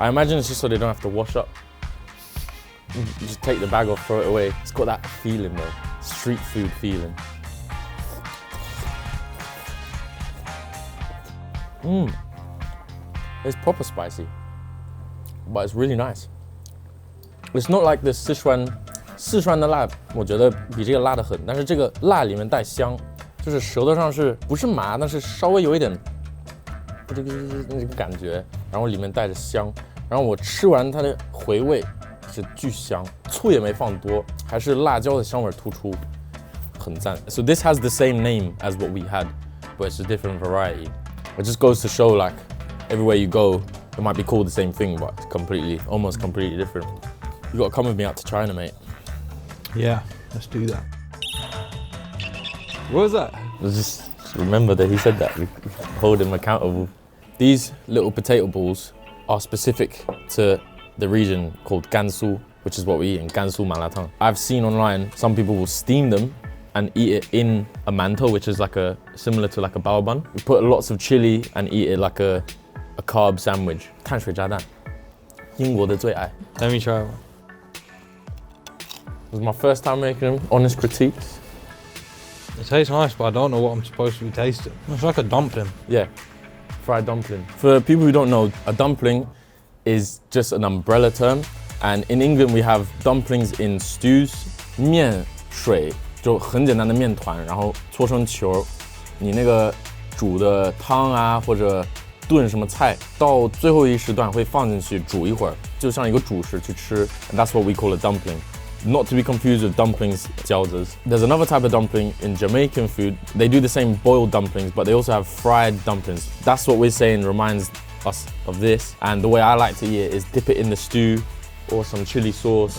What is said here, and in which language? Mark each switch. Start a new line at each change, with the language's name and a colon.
English: I imagine it's just so they don't have to wash up. You just take the bag off, throw it away. It's got that feeling though, street food feeling. It's proper spicy, but it's really nice. It's not like the Sichuan
Chinese: 的辣，我觉得比这个辣得很，但是这个辣里面带香，就是舌头上是不是麻，但是稍微有一点这个感觉，然后里面带着香，然后我吃完它的回味是巨香，醋也没放多，还是辣椒的香味突出，很赞。
English: So this has the same name as what we had, but it's a different variety. It just goes to show like everywhere you go, it might be called the same thing, but it's almost completely different. You gotta come with me out to China, mate. Yeah, let's do that. What was that? Just remember that he said that. We hold him accountable. These little potato balls are specific to the region called Gansu, which is what we eat in Gansu Malatang. I've seen online some people will steam them and eat it in a mantou, which is like similar to like a bao bun. We put lots of chili and eat it like a carb sandwich.
Chinese: 碳水炸弹，英国的最爱。
English: Let me try one. It was my first time making them. Honest critiques. It tastes nice, but I don't know what I'm supposed to be tasting. It's like a dumpling. Yeah, fried dumpling. For people who don't know, a dumpling is just an umbrella term. And in England, we have dumplings in stews.
Chinese: 面水就很简单的面团，然后搓成球。你那个煮的汤啊，或者炖什么菜，到最后一时段会放进去煮一会儿，就像一个主食去吃。
English: And that's what we call a dumpling. Not to be confused with dumplings, jiaozas. There's another type of dumpling in Jamaican food. They do the same boiled dumplings, but they also have fried dumplings. That's what we're saying reminds us of this. And the way I like to eat it is dip it in the stew or some chili sauce.